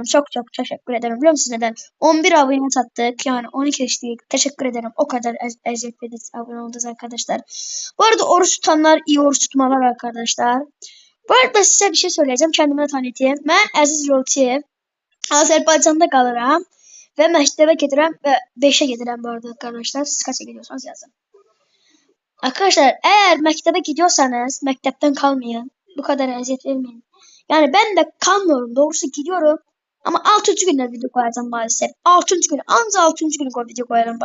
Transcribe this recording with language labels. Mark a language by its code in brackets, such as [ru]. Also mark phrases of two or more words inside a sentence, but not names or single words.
[tr] Çok teşekkür ederim. Biliyor musunuz neden? 11 abone sattık. Yani 12 geçtik. Teşekkür ederim. O kadar eziyet edip abone oldunuz arkadaşlar. Bu arada oruç tutanlar iyi oruç tutmalar arkadaşlar. Bu arada size bir şey söyleyeceğim. Kendime tanıtayım. Ben Aziz Yolçiyev. Azerbaycan'da kalıram. [az] Ve məktəbə gedirəm və 5'e gedirəm [tr] bu arada arkadaşlar. Siz kaça gidiyorsanız yazın. Arkadaşlar eğer mektebe gidiyorsanız mektepten kalmayın. Bu kadar eziyet vermeyin. Yani ben de kalmıyorum. Doğrusu gidiyorum. Ama 6. günde video koyacağım maalesef. 6. gün. Anca 6. günü video koyarım.